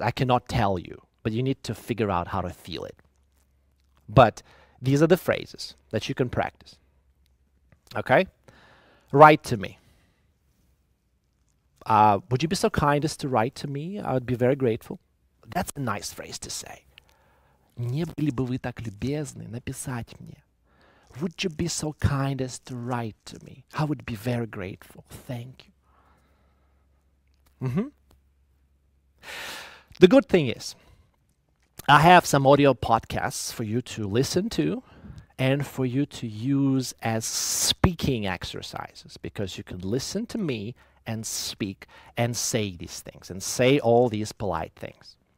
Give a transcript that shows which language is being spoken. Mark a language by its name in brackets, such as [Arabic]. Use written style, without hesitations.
[English] I cannot tell you, but you need to figure out how to feel it. But these are the phrases that you can practice. Okay? Write to me. Would you be so kind as to write to me? I would be very grateful. That's a nice phrase to say. [Russian] Не были бы вы так любезны написать мне? [English] Would you be so kind as to write to me? I would be very grateful. Thank you. The good thing is, I have some audio podcasts for you to listen to and for you to use as speaking exercises, because you can listen to me and speak and say these things and say all these polite things.